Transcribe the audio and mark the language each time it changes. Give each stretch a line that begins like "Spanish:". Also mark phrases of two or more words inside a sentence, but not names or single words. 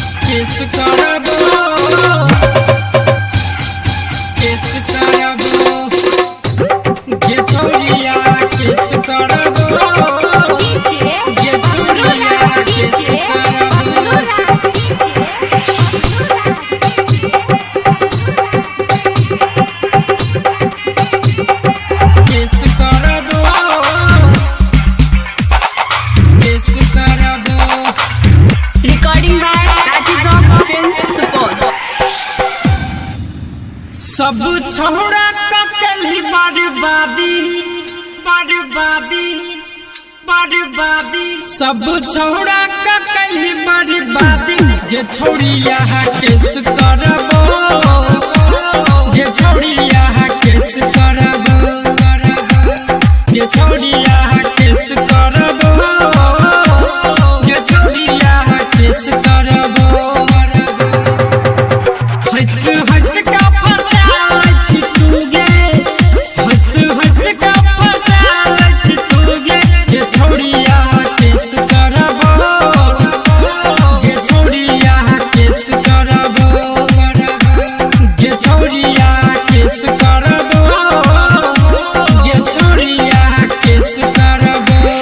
Chhattisgarhi: किस करबो किस करबो ये छोरिया किस करबो ये छोरिया किस करबो किस करबो किस करबो
English: Recording by Rajiv Rock Film Support.
Chhattisgarhi: सब छोड़ा ककली बर्बादी बर्बादी बर्बादी सब छोड़ा ककली बर्बादी ये छोड़िया किस करबो ये छोड़िया किस करबो ये छोड़िया किस करबो ये छोड़िया किस करबो हंस हंस का फसाल छिटूगे हंस हंस का फसाल छिटूगे ये छोड़िया किस करबो ये छोड़िया किस करबो ये छोड़िया किस करबो ये छोड़िया किस करबो